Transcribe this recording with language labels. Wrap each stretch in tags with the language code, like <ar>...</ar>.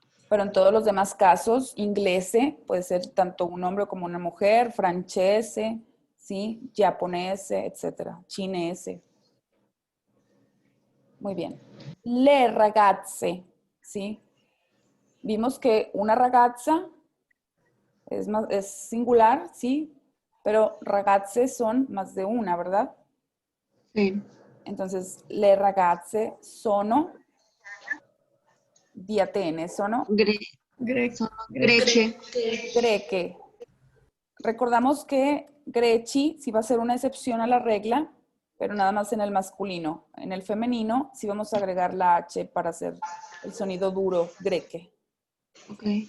<es>Pero en todos los demás casos, inglese puede ser tanto un hombre como una mujer, francese, sí, japonese, etcétera, chinese. Muy bien. Le ragazze, sí. Vimos que una ragazza es singular, sí, pero ragazze son más de una, ¿verdad? Sí.</es> <it>Entonces, le ragazze sono di Atene, sono Greche. greche.</it> <es>Recordamos que greci sí va a ser una excepción a la regla, pero nada más en el masculino. En el femenino sí vamos a agregar la H para hacer el sonido duro, greque. Ok.</es>